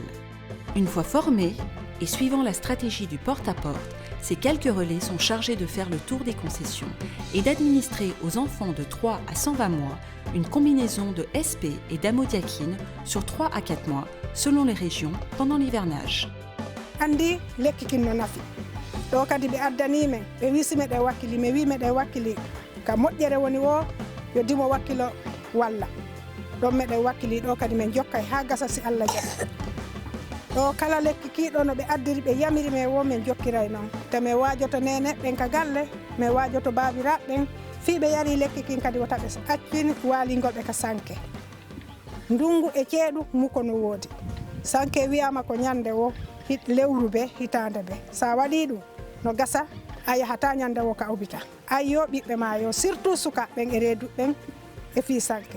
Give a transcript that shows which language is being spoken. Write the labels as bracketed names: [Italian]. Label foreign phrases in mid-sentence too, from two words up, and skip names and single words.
[French] Une fois formés et suivant la stratégie du porte-à-porte, ces quelques relais sont chargés de faire le tour des concessions et d'administrer aux enfants de 3 à 120 mois une combinaison de SP et d'amodiaquine sur 3 à 4 mois selon les régions pendant l'hivernage. [Fula] Andi lekki kinno nafi do kadi be addani men be wisi meden wakkili me wi meden wakkili ka moƴƴere woni wo yo dimo wakkilo walla do meden wakkili do kadi men jokkay ha gasa si Allah jaɓi do kala lekki kiiɗo no be addiri be yamiri me wo men jokkiray non te me wajoto nene ben ka galle me wajoto babiraɓe fi be yari lekki kin kadi wota be accini walingol be ka sanke ndungu e ceedu muko no wodi sanke wiyama ko nyande wo lewru be hitande be sa wadi dum no gasa ay hata nyande wo ka obita ayo bibbe ma yo surtout suka ben e redu ben e fi sanke.